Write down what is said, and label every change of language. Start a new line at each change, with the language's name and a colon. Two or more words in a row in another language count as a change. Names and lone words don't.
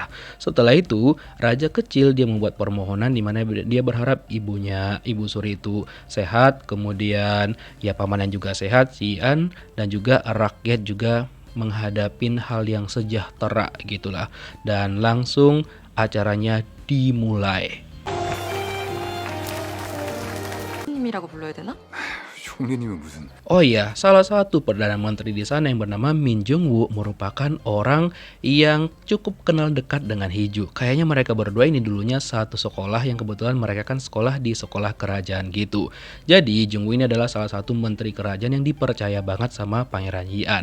Indonesian: Setelah itu, raja kecil dia membuat permohonan di mana dia berharap ibu suri itu sehat, kemudian ya pamannya juga sehat, si Ian, dan juga rakyat juga menghadapin hal yang sejahtera gitulah. Dan langsung acaranya dimulai.
Korean: 님이라고 불러야 되나? 총리님은 무슨
Indonesian: Oh iya, salah satu Perdana Menteri di sana yang bernama Min Jung-woo merupakan orang yang cukup kenal dekat dengan Hiju. Kayaknya mereka berdua ini dulunya satu sekolah yang kebetulan mereka kan sekolah di sekolah kerajaan gitu. Jadi Jung-woo ini adalah salah satu menteri kerajaan yang dipercaya banget sama Pangeran Ian.